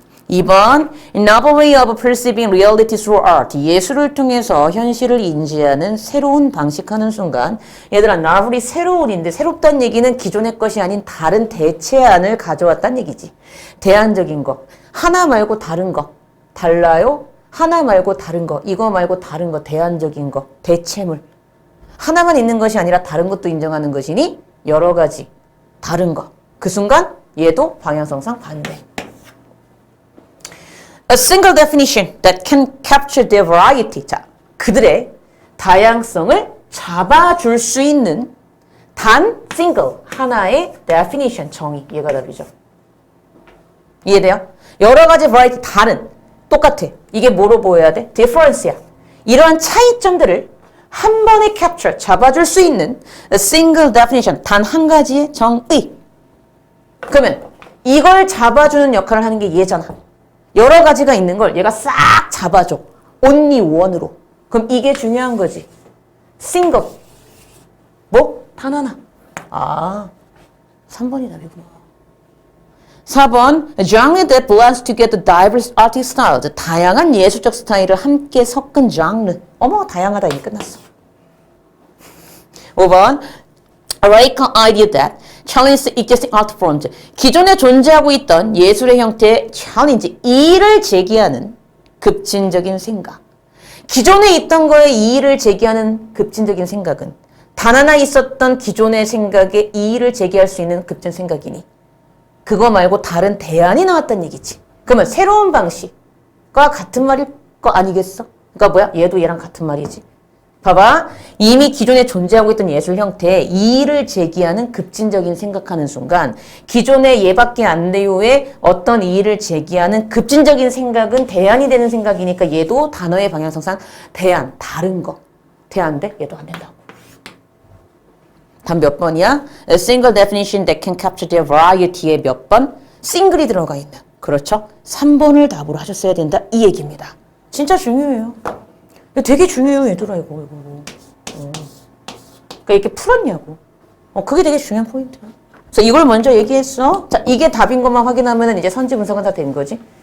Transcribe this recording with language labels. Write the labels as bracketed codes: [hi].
[en] 2번 Novel way of perceiving reality through art. [ko] 예술을 통해서 현실을 인지하는 새로운 방식하는 순간. 얘들아, novel이 새로운인데 새롭다는 얘기는 기존의 것이 아닌 다른 대체안을 가져왔다는 얘기지. 대안적인 거. 하나 말고 다른 거. 달라요? 하나 말고 다른 거. 이거 말고 다른 거. 대안적인 거. 대체물. 하나만 있는 것이 아니라 다른 것도 인정하는 것이니 여러 가지. 다른 거. 그 순간 얘도 방향성상 반대. [en] A single definition that can capture their variety. [ko] 자, 그들의 다양성을 잡아줄 수 있는 단 single 하나의 definition 정의. 얘가 답이죠. 이해돼요? 여러 가지 variety 다른 똑같아. 이게 뭐로 보여야 돼? difference야. 이러한 차이점들을 한 번에 capture 잡아줄 수 있는 [en] a single definition [ko] 단 한 가지의 정의. 그러면 이걸 잡아주는 역할을 하는 게 얘잖아. 여러 가지가 있는 걸 얘가 싹 잡아줘. only one으로. 그럼 이게 중요한 거지. single. 뭐? 단 하나. 아, 3번이 답이구나. [en] 4번 genre that blends together diverse artistic styles. [ko] 다양한 예술적 스타일을 함께 섞은 장르. 어머, 다양하다. 이미 끝났어. [en] 5번 A radical idea that challenge existing art forms. [ko] 기존에 존재하고 있던 예술의 형태의 challenge, 이의를 제기하는 급진적인 생각. 기존에 있던 거에 이의를 제기하는 급진적인 생각은 단 하나 있었던 기존의 생각에 이의를 제기할 수 있는 급진 생각이니 그거 말고 다른 대안이 나왔다는 얘기지. 그러면 새로운 방식과 같은 말일 거 아니겠어? 그러니까 뭐야? 얘도 얘랑 같은 말이지. 봐봐. 이미 기존에 존재하고 있던 예술 형태에 이의를 제기하는 급진적인 생각하는 순간 기존의 얘밖에 안 돼요에 어떤 이의를 제기하는 급진적인 생각은 대안이 되는 생각이니까 얘도 단어의 방향성상 대안, 다른 거. 대안 돼? 얘도 안 된다고. 단 몇 번이야? [en] A single definition that can capture their variety에 [ko] 몇 번? 싱글이 들어가 있는. 그렇죠? 3번을 답으로 하셨어야 된다. 이 얘기입니다. 진짜 중요해요. 되게 중요해요, 얘들아, 이거. 그러니까 이렇게 풀었냐고. 그게 되게 중요한 포인트야. 그래서 이걸 먼저 얘기했어. 자, 이게 답인 것만 확인하면 이제 선지 분석은 다 된 거지.